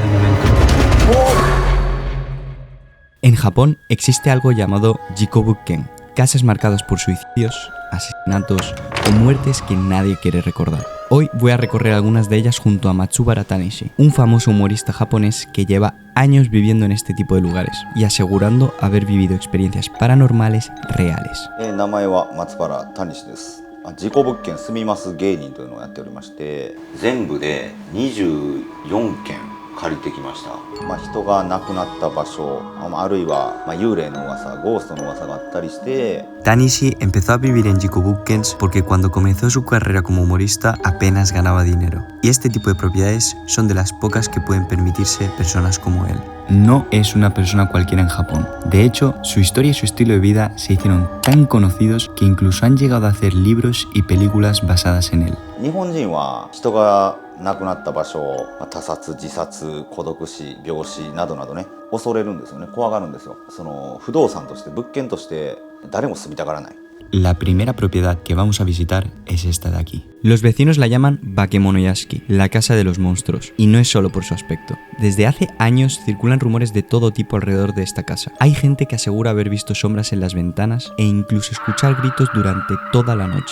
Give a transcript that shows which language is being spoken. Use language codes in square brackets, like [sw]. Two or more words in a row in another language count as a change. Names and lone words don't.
[es] En Japón existe algo llamado Jikobuken, casas marcadas por suicidios, asesinatos o muertes que nadie quiere recordar. Hoy voy a recorrer algunas de ellas junto a Matsubara Tanishi, un famoso humorista japonés que lleva años viviendo en este tipo de lugares y asegurando haber vivido experiencias paranormales reales. [ja] 名前は松原谷志です。事故物件住みます芸人というのをやっておりまして、全部で24件借りてきました。人が亡くなった場所、あるいは幽霊の噂、ゴーストの噂があったりして。 [es] Tanishi empezó a vivir en Jikobukens porque cuando comenzó su carrera como humorista apenas ganaba dinero. Y este tipo de propiedades son de las pocas que pueden permitirse personas como él. No es una persona cualquiera en Japón. De hecho, su historia y su estilo de vida se hicieron tan conocidos que incluso han llegado a hacer libros y películas basadas en él. [ja] 日本人は人が亡くなった場所を他殺、自殺、孤独死、病死などなどね、恐れるんですよね、怖がるんですよ。その不動産として、物件として誰も住みたがらない。 [es] La primera propiedad que vamos a visitar es esta de aquí. Los vecinos la llaman Bakemonoyashiki, la casa de los monstruos, y no es solo por su aspecto. Desde hace años circulan rumores de todo tipo alrededor de esta casa. Hay gente que asegura haber visto sombras en las ventanas e incluso escuchar gritos durante toda la noche.